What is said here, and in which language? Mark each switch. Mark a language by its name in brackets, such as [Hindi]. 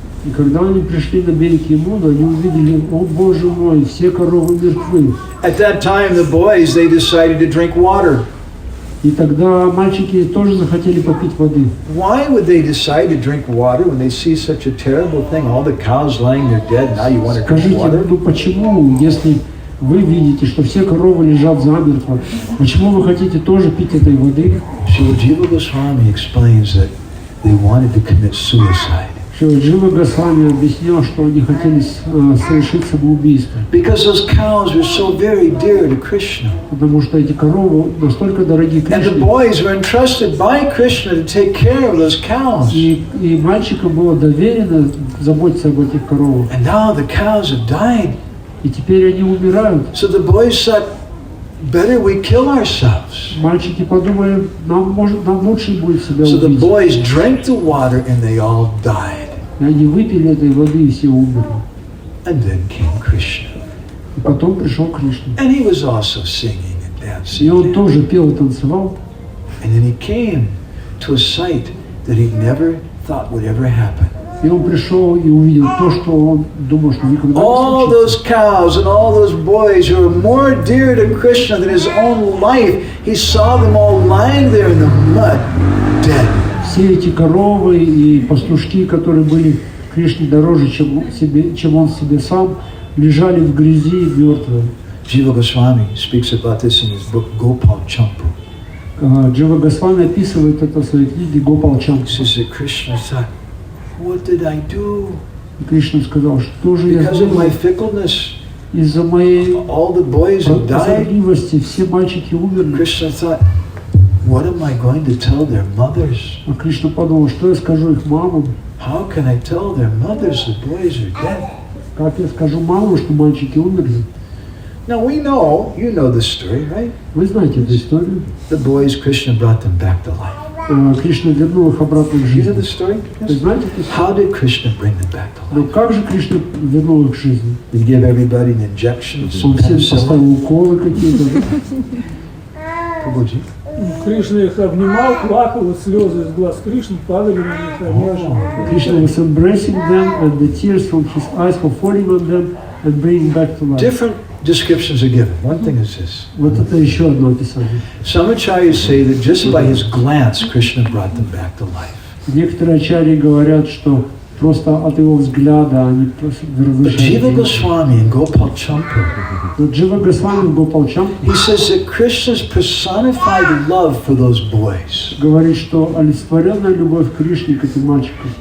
[Russian] И когда они пришли на берег Ямуны, они увидели, о Боже мой, все коровы мертвы. [English] At that time, the boys, they decided to drink water. [Russian] И тогда мальчики тоже захотели попить воды. [English] Why would they decide to drink water when they see such a terrible thing? All the cows lying there dead, now you want to drink [Russian] Скажите, [English] water? [Russian] ну почему, если вы видите, что все коровы лежат замертво, почему вы хотите тоже пить этой воды? [English] Shri Jiva Goswami explains that they wanted to commit suicide. [Russian] Джива Госвами объяснил, что они хотели совершить самоубийство. [English] Because those cows were so very dear to Krishna. [Russian] Потому что эти коровы настолько дороги [English] And the [Russian] Кришне. [English] boys were entrusted by Krishna to take care of those cows. [Russian] И мальчикам было доверено заботиться об этих коровах. [English] And now the cows have died. [Russian] И теперь они умирают. [English] So the boys said, better we kill ourselves. [Russian] Мальчики подумали, нам лучше будет себя [English] So the [Russian] убить. [English] boys drank the water and they all died. [Russian] И они выпили этой воды и все умерли. [English] And then came Krishna. [Russian] И потом пришел Кришна. [English] And he was also singing and dancing. [Russian] И он тоже пел и танцевал. [English] And then he came to a sight that he never thought would ever happen. [Russian] И он пришел и увидел то, что он думал, что никогда [English] All [Russian] не [English] those [Russian] случится. [English] cows and all those boys who were more dear to Krishna than his own life, he saw them all lying there in the mud, dead. [Russian] Все эти коровы и пастушки, которые были Кришне дороже, чем он себе сам, лежали в грязи мертвые. [English] Jiva Goswami speaks about this in his book Gopal Champu. [Russian] Джива Госвами описывает это в своей книге Гопал Чампу. [English] He says that Krishna thought, what did I do? [Russian] И Кришна сказал, что же я [English] Because of my [Russian] сделал? [English] fickleness, [Russian] Из-за моей [English] all the boys have died. [Russian] прозорливости все мальчики умерли. [English] Krishna thought, what am I going to tell their mothers? [Russian] А Кришна подумал, что я скажу их мамам? [English] How can I tell their mothers the boys are dead? [Russian] Как я скажу мамам, что мальчики умерли? [English] Now we know, you know this story, right? [Russian] Вы знаете эту историю. [English] The boys, Krishna brought them back to life. [Russian] Кришна вернул их обратно к [English] You know [Russian] жизни. [English] the story? [Russian] Вы знаете эту историю? [English] How did Krishna bring them back to [Russian] Но [English] life? [Russian] как же Кришна вернул их к жизни? [English] He gave everybody an injection of some [Russian] Он всем [English] penicillin. [Russian] поставил уколы какие-то. [English] Prabhuji? [Russian] Кришна их обнимал, плакал, и слезы из глаз Кришны падали на них. Они оживали. [English] Krishna was embracing them, and the tears from his eyes were falling on them and bringing back to life. Different descriptions are given. One thing is this. [Russian] Вот это еще одно описание. [English] Some acharyas say that just by his glance, Krishna brought them back to life. [Russian] Некоторые ачарьи говорят, что просто от его взгляда они [English] But Jiva Goswami and Gopal Champu, [Russian] Но Джива Госвами Гопалчам [English] he says that Krishna's personified love for those boys [Russian] говорит, что олицетворенная любовь к Кришне к этим мальчикам